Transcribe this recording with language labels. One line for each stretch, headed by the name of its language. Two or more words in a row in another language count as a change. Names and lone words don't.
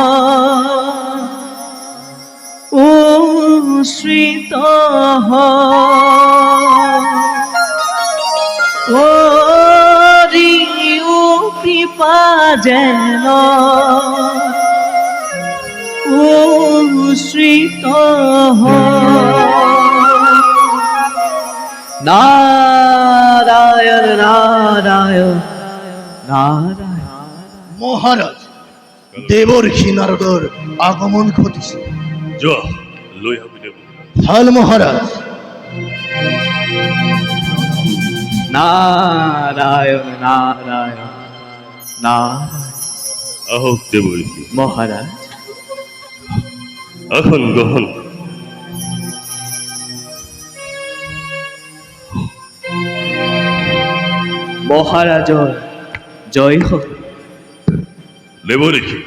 Assamese: উশ্রিত করিও কৃপা যেন উশ্রিত নারায়ণ নারায়ণ নারায়ণ। মহারাজ, দেৱৰ্ষি নাৰদৰ আগমন ঘটিছে। যোৱা লৈ আহোঁ দেৱ। ভাল মহারাজ। নারায়ণ নারায়ণ নারায়ণ। আহক দেৱৰ্ষি মহারাজ, আসন গ্ৰহণ। মহারাজৰ জয় হোক। দেৱৰ্ষি